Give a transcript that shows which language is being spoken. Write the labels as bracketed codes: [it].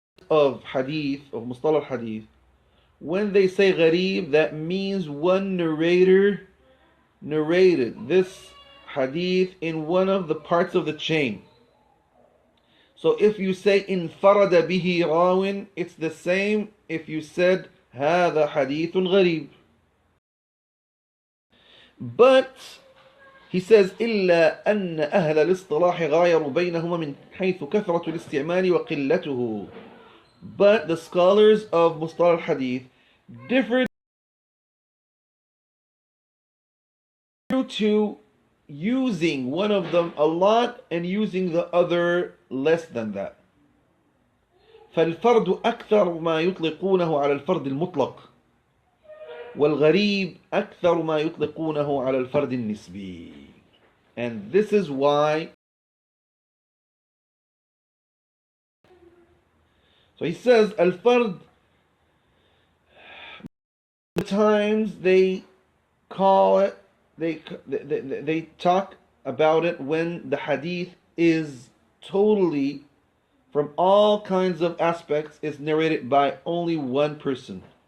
[en] Of hadith, of mustalah hadith, when they say gharib, that means one narrator narrated this hadith in one of the parts of the chain. So if you say [ar] infarada bihi rawin, [en] it's the same if you said [ar] هذا حديث غريب. [en] But he says [ar] إلا أن أهل الاصطلاح غايروا بينهما من حيث كثرة الاستعمال وقلته. [en] But the scholars of Mustalah al-Hadith differed due to using one of them a lot and using the other less than that. [ar] فالفرد أكثر ما يطلقونه على الفرد المطلق والغريب أكثر ما يطلقونه على الفرد النسبي. [en] And this is why, so he says al-fard, times they call it, they talk about it when the hadith is totally, from all kinds of aspects, is narrated by only one person.